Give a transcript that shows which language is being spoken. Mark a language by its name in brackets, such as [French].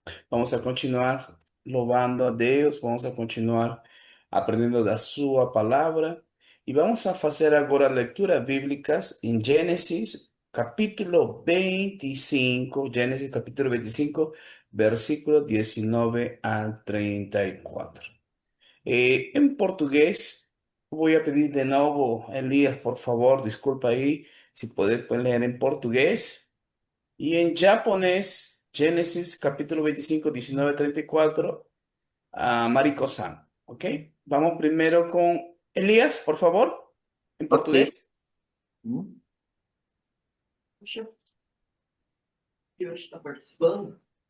[Portuguese] Vamos a continuar louvando a Deus, vamos a continuar aprendendo da sua palavra e vamos a fazer agora leituras bíblicas em Gênesis capítulo 25, Gênesis capítulo 25, versículo 19 al 34. [Spanish] En portugués, voy a pedir de nuevo, Elías, por favor, disculpa ahí, si puedes leer en portugués. Y en japonés, Génesis capítulo 25, 19, 34, a Mariko-san. ¿Ok? Vamos primero con Elías, por favor, en portugués. [Portuguese] Puxa, eu está participando?